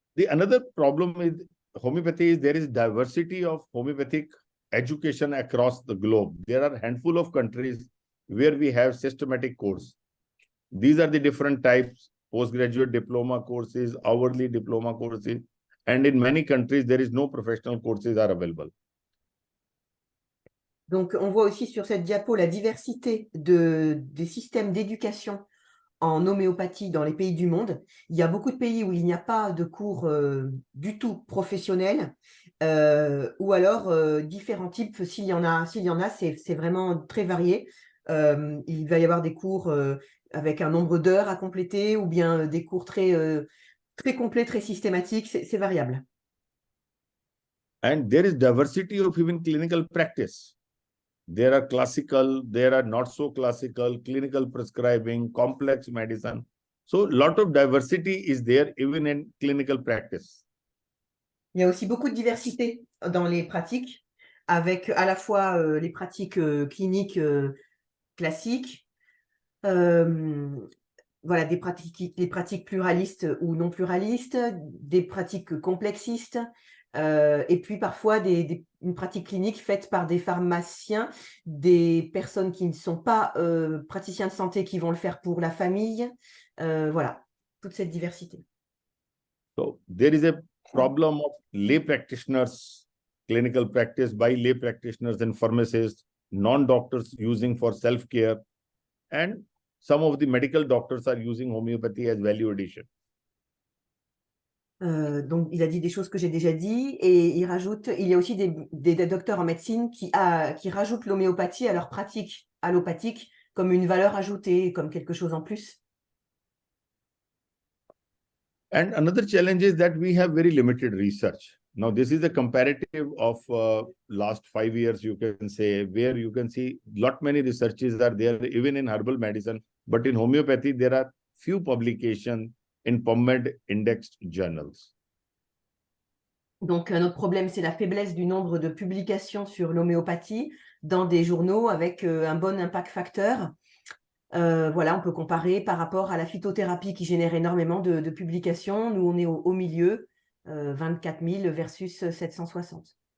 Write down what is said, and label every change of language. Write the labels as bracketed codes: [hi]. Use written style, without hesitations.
[en] Another problem with homeopathy is there is diversity of homeopathic education across the globe. There are a handful of countries where we have systematic course. These are the different types: postgraduate diploma courses, hourly diploma courses, and in many countries, there is no professional courses are available. [fr] Donc, on voit aussi sur cette diapo la diversité des systèmes d'éducation en homéopathie dans les pays du monde. Il y a beaucoup de pays où il n'y a pas de cours du tout professionnels, ou alors différents types. S'il y en a, c'est vraiment très varié. Il va y avoir des cours avec un nombre d'heures à compléter, ou bien des cours très complets, très systématiques. C'est variable. [en] And there is diversity of even clinical practice. There are classical, there are not so classical, clinical prescribing, complex medicine. So, a lot of diversity is there even in clinical practice. [fr] Il y a aussi beaucoup de diversité dans les pratiques, avec à la fois les pratiques cliniques classiques, voilà, des pratiques pluralistes ou non pluralistes, des pratiques complexistes, et puis parfois une pratique clinique faite par des pharmaciens, des personnes qui ne sont pas praticiens de santé qui vont le faire pour la famille. Voilà, toute cette diversité. [en] So there is a problem of lay practitioners, clinical practice by lay practitioners and pharmacists, non-doctors using for self-care, and some of the medical doctors are using homeopathy as value addition. [fr] Donc, il a dit des choses que j'ai déjà dit et il rajoute, il y a aussi des docteurs en médecine qui rajoutent l'homéopathie à leur pratique allopathique comme une valeur ajoutée, comme quelque chose en plus. [en] And another challenge is that we have very limited research. Now, this is a comparative of last 5 years, you can say, where you can see many researches are there, even in herbal medicine, but in homeopathy, there are few publications in PubMed indexed journals. [fr] Donc, un autre problème, c'est la faiblesse du nombre de publications sur l'homéopathie dans des journaux avec un bon impact facteur. Voilà, on peut comparer par rapport à la phytothérapie qui génère énormément de publications. Nous, on est au milieu, 24 000 versus 760.